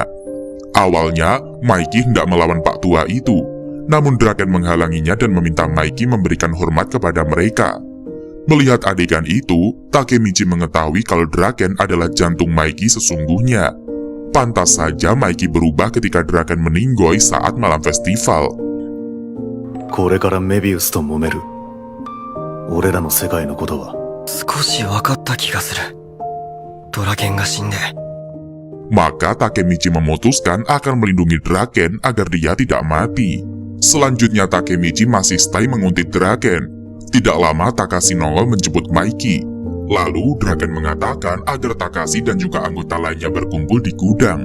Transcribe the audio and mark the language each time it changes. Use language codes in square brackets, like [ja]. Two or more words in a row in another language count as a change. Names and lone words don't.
[id] Awalnya, Mikey hendak melawan pak tua itu, namun Draken menghalanginya dan meminta Mikey memberikan hormat kepada mereka. Melihat adegan itu, Takemichi mengetahui kalau Draken adalah jantung Mikey sesungguhnya. Pantas saja Mikey berubah ketika Draken meninggoy saat malam festival. [ja] これからメビウスと揉める。俺らの世界のことは。少し分かった気がする。ドラケンが死んで。 [id] Maka Takemichi memutuskan akan melindungi Draken agar dia tidak mati. Selanjutnya Takemichi masih stay menguntit Draken. Tidak lama Takashi nongol menjemput Mikey. Lalu Draken mengatakan agar Takashi dan juga anggota lainnya berkumpul di gudang.